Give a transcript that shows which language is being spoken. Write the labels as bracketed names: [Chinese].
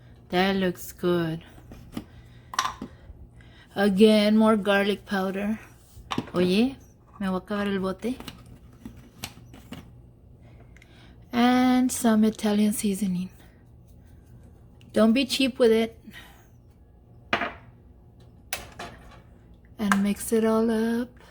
[English] That looks good. Again, more garlic powder. [Spanish] Oye, me voy a acabar el bote. [English] And some Italian seasoning. Don't be cheap with it. And mix it all up.